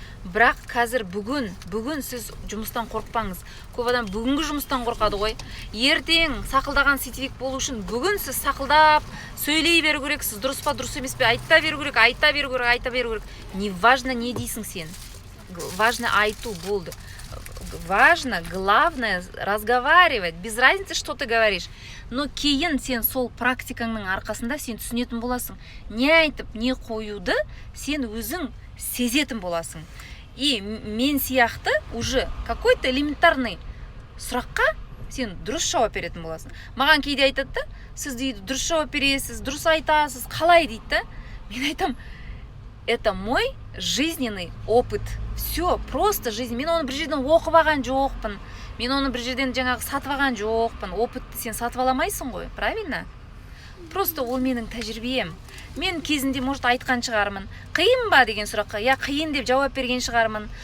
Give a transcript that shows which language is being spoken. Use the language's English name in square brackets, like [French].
[Kazakh] Бірақ қазір бүгін сіз жұмыстан қорықпаңыз. Көп адам бүгінгі жұмыстан қорқады ғой. Ертең сақылдаған сетевик болу үшін бүгін сіз сақылдап сөйлей беру керексіз. Дұрыс па, дұрыс емес пе, айта беру керек. [Russian] Не важно, [Kazakh] не дейсің сен. [Russian] Важно [Kazakh] айту, болды. [Russian] Важно, главное разговаривать. Без разницы, что ты говоришь. [Kazakh] Но кейін сен сол практикаңның арқасында сен түсінетін боласың. Не айтып, не қоюды сен өзің сезетін боласың. И мен сияқты [Russian] уже какой-то элементарный [Kazakh] сұраққа сен дұрыс жауап беретін боласың. Маған кейде айтады да, сіз дейді дұрыс жауап бересіз, дұрыс айтасыз, қалай дейді да. Мен айтам, [Russian] это мой жизненный опыт. Все, просто жизнь. [Kazakh] Мен оны бір жерден оқып алған жоқпын. Мен оны бір жерден жаңағы сатып алған жоқпын. Опытты сен сатып аламайсың ғой, [Russian] правильно? Просто [Kazakh] ол менің тәжірибем. Мен кезінде, может, айтқан шығармын. Қиын ба деген сұраққа, я қиын деп жауап берген шығармын.